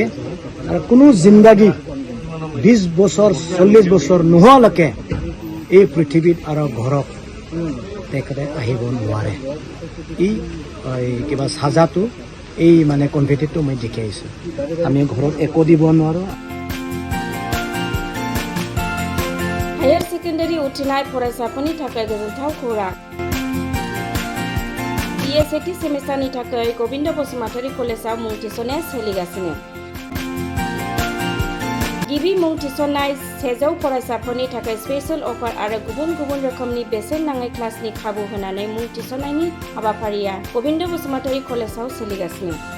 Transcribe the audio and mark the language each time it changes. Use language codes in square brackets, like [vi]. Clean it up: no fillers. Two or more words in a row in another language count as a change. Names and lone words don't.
[as] আৰু কোনো জিন্দাগী 20 বছৰ 40 বছৰ নোহোৱালৈকে এই পৃথিৱীত আৰু ঘৰত তেখেতে আহিব নোৱাৰে। এই কিবা চাজাটো, এই মানে কনভিক্টেডটো মই দেখি আহিছোঁ। আমি ঘৰত একো দিব নোৱাৰোঁ। [en] higher secondary [brx] उथ्रिनाय फरायसाफोरनि थाखाय गोजोनथाव खौरां। BSAT सेमिस्टारनि थाखाय गबिन्द बसुमतारी कलेजाव मुं थिसननाया सोलिगासिनो। गिबि मुं थिसननाय 100 फरायसाफोरनि थाखाय [en] special offer [brx] आरो गुबुन गुबुन रोखोमनि बेसेन नाङै क्लासनि खाबु होनानै मुं थिसननायनि हाबाफारिया गबिन्द बसुमतारी कलेजाव सोलिगासिनो।